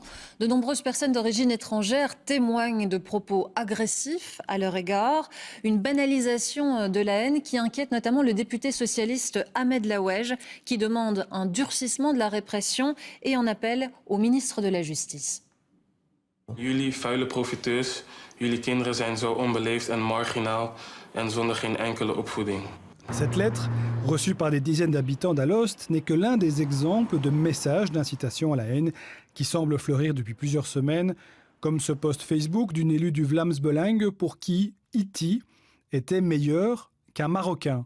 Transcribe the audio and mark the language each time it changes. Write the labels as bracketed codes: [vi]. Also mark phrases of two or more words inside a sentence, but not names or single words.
[fr] De nombreuses personnes d'origine étrangère témoignent de propos agressifs à leur égard. Une banalisation de la haine qui inquiète notamment le député socialiste Ahmed Laouej, qui demande un durcissement de la répression et en appelle au ministre de la Justice. [nl] Jullie vuile profiteurs, jullie kinderen zijn zo onbeleefd en marginaal en zonder geen enkele opvoeding. [fr] Cette lettre, reçue par des dizaines d'habitants d'Alost, n'est que l'un des exemples de messages d'incitation à la haine qui semblent fleurir depuis plusieurs semaines, comme ce post Facebook d'une élue du Vlaams Belang pour qui Iti était meilleur qu'un Marocain.